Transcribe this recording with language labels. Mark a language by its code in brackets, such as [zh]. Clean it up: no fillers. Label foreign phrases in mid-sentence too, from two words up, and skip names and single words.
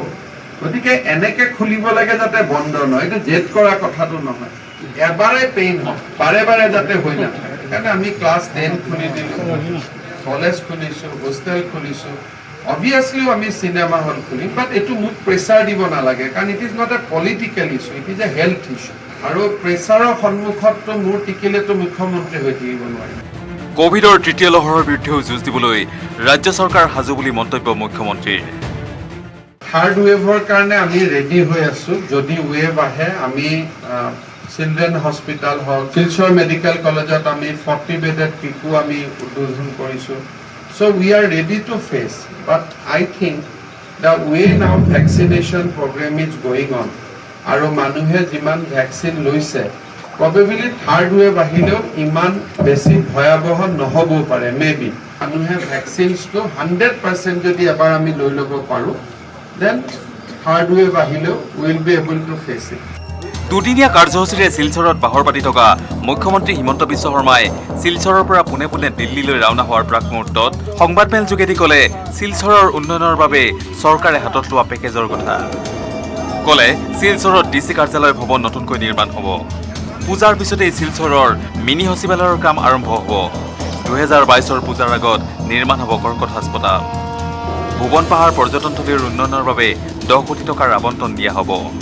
[as] গতিকে এনেকে খুলিব লাগে যাতে বন্ধ নহয় এটা জেদ কৰা কথাটো নহয় এবাৰে পেইন হয় বাৰে বাৰে যাতে হৈ নাথাকে কাৰণে আমি ক্লাছ 10 খুলি দিলো কলেজ খুলিছো হোষ্টেল খুলিছো obviously আমি সিনেমা হল খুলি বাট এটো মুক প্ৰেছাৰ দিব নালাগে কাৰণ [en] it is not a political issue it is a health issue [as] আৰু প্ৰেছাৰৰ সন্মুখত মোৰ টিকিলেতো মুখ্যমন্ত্ৰী হৈ থাকিব নোৱাৰে কোভিডৰ তৃতীয় লহৰৰ বিৰুদ্ধেও যুঁজ দিবলৈ ৰাজ্য চৰকাৰ সাজু বুলি মন্তব্য মুখ্যমন্ত্ৰীৰ থাৰ্ড ৱেভৰ কাৰণে আমি ৰেডি হৈ আছো যদি ৱেভ আহে আমি [en] children hospital [as] হল শিলচৰ মেডিকেল কলেজত আমি 40 বেডেড পিকু আমি উদ্বোধন কৰিছো [en] so we are ready to face but I think the way now vaccination program is going on [as] আৰু মানুহে যিমান vaccine লৈছে [en] probably third wave [as] আহিলেও ইমান বেছি ভয়াবহ নহ'ব পাৰে [en] maybe [as] মানুহে vaccines টো 100% যদি আবাৰ আমি লৈ ল'ব পাৰো [en] then third wave ahileও we will be able to face it [as] দুদিনীয়া কাৰ্যসূচীৰে শিলচৰত বাহৰ পাতি থকা মুখ্যমন্ত্ৰী হিমন্ত বিশ্ব শৰ্মাই শিলচৰৰ পৰা পোনে পোনে দিল্লীলৈ ৰাওনা হোৱাৰ প্ৰাক মুহূৰ্তত সংবাদমেল যোগেদি ক'লে শিলচৰৰ উন্নয়নৰ বাবে চৰকাৰে হাতত লোৱা পেকেজৰ কথা ক'লে শিলচৰত ডিচি কাৰ্যালয় ভৱন নতুনকৈ নিৰ্মাণ হ'ব পূজাৰ পিছতেই শিলচৰৰ মিনি সচিবালয়ৰ কাম আৰম্ভ হ'ব 2022ৰ পূজাৰ আগত নিৰ্মাণ হ'ব কৰ্কট হাস্পতাল ভুৱন পাহাৰ পৰ্যটনথলীৰ উন্নয়নৰ বাবে 10 কোটি টকাৰ আবণ্টন দিয়া হ'ব